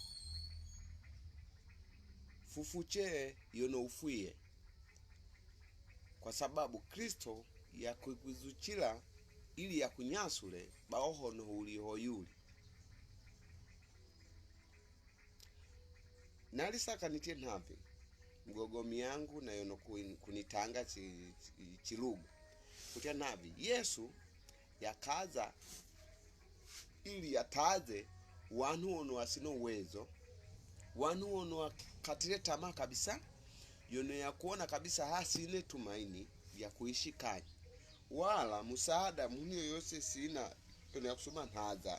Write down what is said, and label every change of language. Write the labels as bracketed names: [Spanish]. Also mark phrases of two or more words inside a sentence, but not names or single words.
[Gogo] fufuche yono ufuye [Swahili] kwa sababu [Gogo] Kristo yakwizukira ili yakunyasule baho no hoyuli. Nalisaka nitie nhapi mgogomi yangu na yono kunitanga chilugu kutia nabi Yesu yakaza ili yataze wanu ono wasino uwezo, wanu ono katile [Swahili] tamaa kabisa, [Gogo] yono ya kuona kabisa hasine [Swahili] tumaini ya kuishi [Gogo] kanyi wala musaada muni yoyose sina yono ya kusuma nhaza.